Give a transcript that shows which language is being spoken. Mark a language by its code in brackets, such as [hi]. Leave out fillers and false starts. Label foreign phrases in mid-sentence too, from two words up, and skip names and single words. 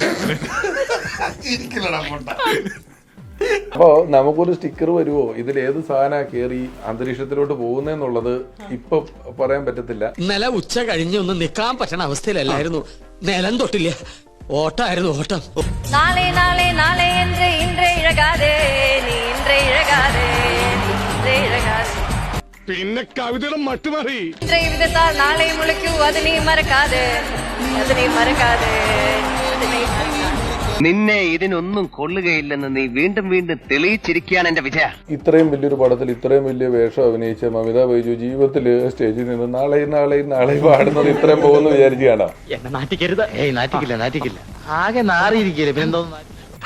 [ml] അപ്പോ നമുക്കൊരു സ്റ്റിക്കർ വരുവോ, ഇതിൽ ഏത് സാധന കയറി അന്തരീക്ഷത്തിലോട്ട് പോകുന്നെന്നുള്ളത് ഇപ്പൊ പറയാൻ പറ്റത്തില്ല. ഇന്നലെ ഉച്ച കഴിഞ്ഞ് ഒന്ന് നിക്കാൻ പറ്റണ അവസ്ഥയിലല്ലായിരുന്നു. നിലം തൊട്ടില്ല, ഓട്ടായിരുന്നു ഓട്ടം. [ta] நாளை நாளை நாளை என்று இன்றே இழகாதே நீ இன்றே இழகாதே நீ இன்றே இழகாதே. [ml] പിന്നെ കവിതയുടെ മട്ടുമാറി. [ta] இன்றை விதத்தால் நாளை முளைக்கும் அது நீ மறக்காதே அது நீ மறக்காதே அது நீ மறக்காதே. [ml] നിന്നെ ഇതിനൊന്നും കൊള്ളുകയില്ലെന്ന് നീ വീണ്ടും വീണ്ടും തെളിയിച്ചിരിക്കുകയാണ് എന്റെ വിജയ. ഇത്രയും വലിയൊരു പടത്തിൽ ഇത്രയും വലിയ വേഷം അഭിനയിച്ച മമിത ബൈജു ജീവിതത്തിൽ സ്റ്റേജിൽ നിന്ന് നാളെ പാടുന്നത് ഇത്രയും പോകുന്നു വിചാരിക്കുകയാണ്. എന്നെ നാട്ടിക്കരുത്. നാറ്റിക്കില്ല. ആകെ നാറിയിരിക്കരുത്. പിന്നെന്തോ.